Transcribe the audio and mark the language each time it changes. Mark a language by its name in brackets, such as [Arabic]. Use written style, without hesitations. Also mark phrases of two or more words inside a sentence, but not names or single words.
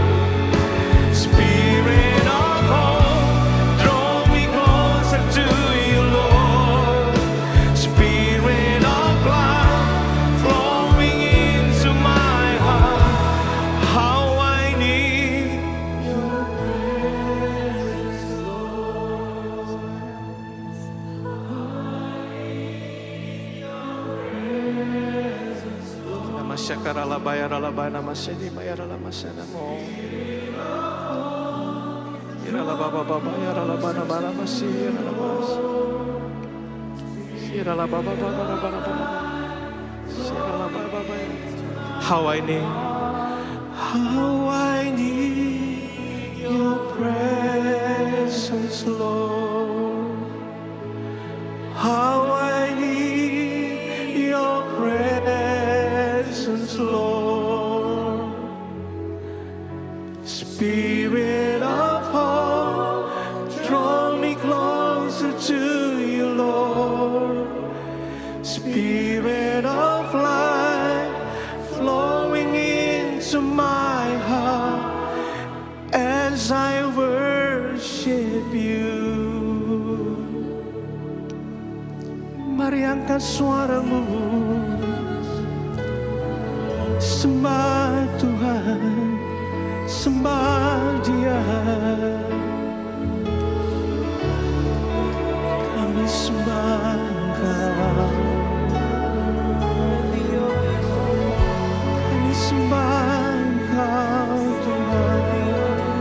[English] Spirit of hope, draw me closer to you, Lord. Spirit of life, flowing into my heart. How I need your presence, Lord. Namasyakara labayara labana masedi mayara lamasana mo. Irala baba baba yara labana bana masi yara labas. Irala baba baba baba baba. Irala baba baba. How I need your presence, Lord. How I need your presence, Lord. Spirit of hope, draw me closer to you, Lord. Spirit of life, flowing into my heart as I worship you. [Indonesian] Mari angkat suaramu, sembah Tuhan, sembah Dia. Kami sembah Engkau, kami sembah Engkau, Tuhan.